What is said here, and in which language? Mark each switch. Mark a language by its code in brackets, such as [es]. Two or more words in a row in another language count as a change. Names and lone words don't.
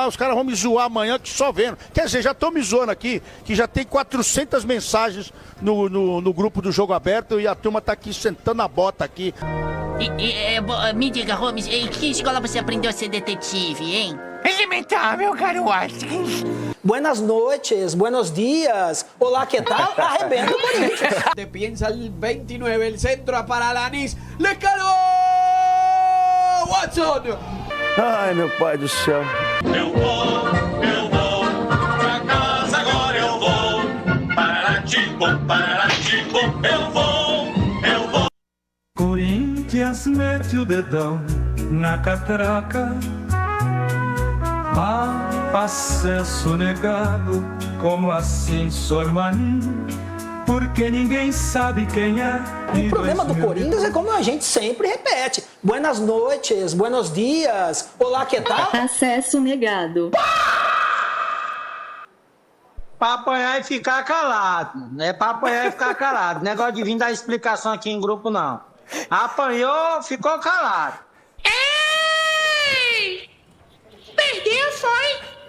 [pt] Os caras vão me zoar amanhã que só vendo. Quer dizer, já estão me zoando aqui, que já tem 400 mensagens no grupo do Jogo Aberto e a turma tá aqui sentando a bota aqui. Me diga, Holmes, em que escola você aprendeu a ser detetive, hein? Elementar, meu caro Watson. [es] Buenas noches, buenos dias. [pt] Olá, que tal? Arrebenta o Corinthians. [es] Te piensa el 29, el centro para Alanis. ¡Le caló! [pt] Watson! Ai, meu pai do céu. Eu vou pra casa agora, eu vou. Pararatimbom, eu vou. Corinthians mete o dedão na catraca. Acesso negado, como assim, Sormani? Porque ninguém sabe quem é. O problema do Corinthians é como a gente sempre repete. [es] Buenas noches, buenos dias. [pt] Olá, que tal? Acesso negado. Pra apanhar e ficar calado. Não é pra apanhar e ficar calado. Negócio de vir dar explicação aqui em grupo, não. Apanhou, ficou calado. Ei! Perdeu, foi?